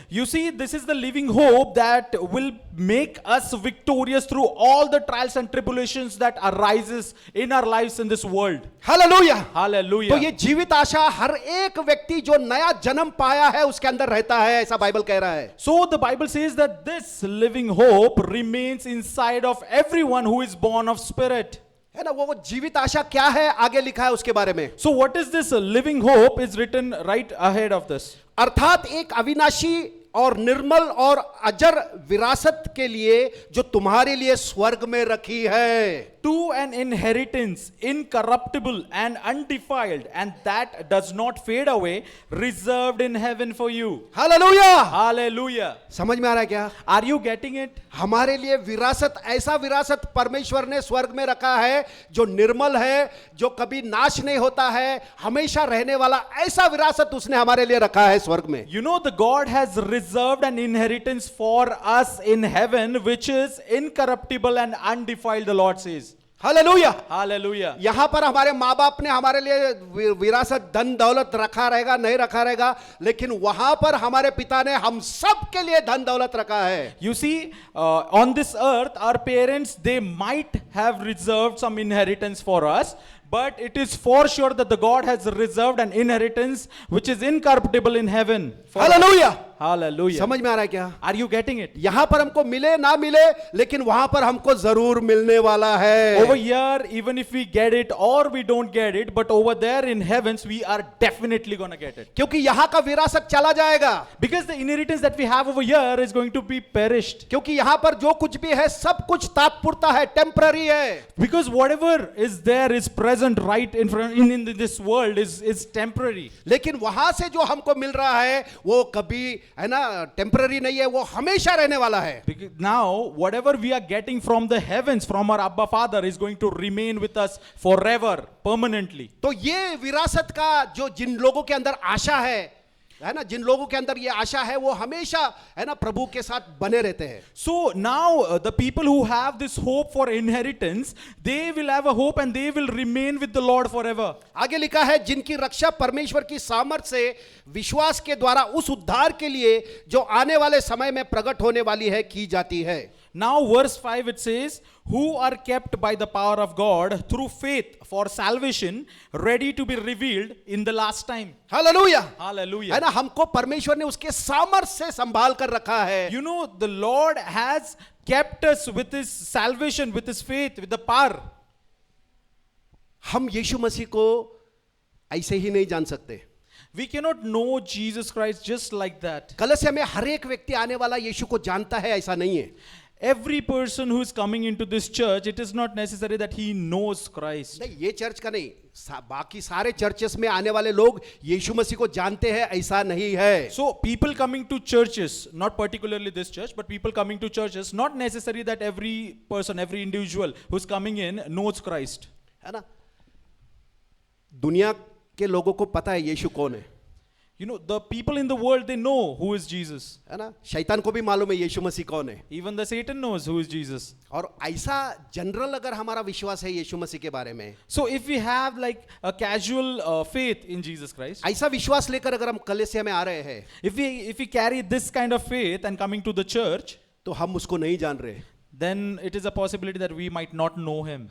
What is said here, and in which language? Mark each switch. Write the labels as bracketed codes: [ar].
[en] You see, this is the living hope that will make us victorious through all the trials and tribulations that arises in our lives in this world. [hi] Hallelujah. [en] Hallelujah. [hi] तो ये जीवित आशा हर एक व्यक्ति जो नया जन्म पाया है उसके अंदर रहता है, ऐसा बाइबल कह रहा है। [en] So the Bible says that this living hope remains inside of everyone who is born of spirit. [hi] है ना, वो जीवित आशा क्या है आगे लिखा है उसके बारे में। [en] So what is this living hope is written right ahead of this. [hi] अर्थात एक अविनाशी और निर्मल और अजर विरासत के लिए जो तुम्हारे लिए स्वर्ग में रखी है। [en] To an inheritance incorruptible and undefiled and that does not fade away, reserved in heaven for you. [hi] Hallelujah. [en] Hallelujah. [hi] समझ में आ रहा है क्या? [en] Are you getting it? [hi] हमारे लिए विरासत, ऐसा विरासत परमेश्वर ने स्वर्ग में रखा है जो निर्मल है, जो कभी नाश नहीं होता है, हमेशा रहने वाला, ऐसा विरासत उसने हमारे लिए रखा है स्वर्ग में। [en] You know, the God has reserved an inheritance for us in heaven which is incorruptible and undefiled, the Lord says. [hi] Hallelujah. [en] Hallelujah. [hi] यहां पर हमारे माँ बाप ने हमारे लिए विरासत धन दौलत रखा रहेगा नहीं रखा रहेगा, लेकिन वहां पर हमारे पिता ने हम सब के लिए धन दौलत रखा है। [en] You see, on this earth, our parents, they might have reserved some inheritance for us, but it is for sure that the God has reserved an inheritance which is incorruptible in heaven. for us. [hi] Hallelujah. [en] Hallelujah. [hi] समझ में आ रहा है क्या? [en] Are you getting it? [hi] यहां पर हमको मिले ना मिले, लेकिन वहां पर हमको जरूर मिलने वाला है। [en] Over here, even if we get it or we don't get it, but over there in heavens, we are definitely going to get it. [hi] क्योंकि यहां का विरासत चला जाएगा, [en] Because the inheritance that we have over here is going to be perished. [hi] क्योंकि यहां पर जो कुछ भी है सब कुछ तात्पुरता है, टेम्पररी है। [en] Because whatever is there is present right in front in this world is temporary. [hi] लेकिन वहां से जो हमको मिल रहा है वो कभी है ना टेम्पररी नहीं है, वो हमेशा रहने वाला है। [en] Because now, whatever we are getting from the heavens, from our Abba Father, is going to remain with us forever, permanently. [hi] तो ये विरासत का जो जिन लोगों के अंदर आशा है ना, जिन लोगों के अंदर ये आशा है वो हमेशा है ना प्रभु के साथ बने रहते हैं। [en] So now, the people who have this hope for inheritance, they will have a hope and they will remain with the Lord forever. [hi] आगे लिखा है जिनकी रक्षा परमेश्वर की सामर्थ्य से विश्वास के द्वारा उस उद्धार के लिए जो आने वाले समय में प्रकट होने वाली है की जाती है। [en] Now, verse 5 it says, who are kept by the power of God through faith for salvation, ready to be revealed in the last time. [hi] Hallelujah. [en] Hallelujah. [hi] है ना, हमको परमेश्वर ने उसके सामर्थ्य से संभाल कर रखा है। [en] You know, the Lord has kept us with his salvation, with his faith, with the power. [hi] हम यीशु मसीह को ऐसे ही नहीं जान सकते। [en] We cannot know Jesus Christ just like that. [hi] Kalsia में हर एक व्यक्ति आने वाला यीशु को जानता है, ऐसा नहीं है. [en] Every person who is coming into this church, it is not necessary that he knows Christ. [hi] नहीं, ये चर्च का नहीं, बाकी सारे चर्चेस में आने वाले लोग यीशु मसीह को जानते हैं, ऐसा नहीं है. [en] So people coming to churches, not particularly this church, but people coming to churches, not necessary that every person, every individual who's coming in knows Christ. [hi] है ना. दुनिया के लोगों को पता है यीशु कौन है. [en] You know, the people in the world, they know who is Jesus. [hi] है ना. शैतान को भी मालूम है यीशु मसीह कौन है. [en] Even the Satan knows who is Jesus. [hi] और ऐसा जनरल अगर हमारा विश्वास है यीशु मसीह के बारे में, [en] So if we have like a casual faith in Jesus Christ, [hi] ऐसा विश्वास लेकर अगर हम कलीसिया में आ रहे हैं, [en] if we carry this kind of faith and coming to the church, [hi] तो हम उसको नहीं जान रहे. [en] then it is a possibility that we might not know him.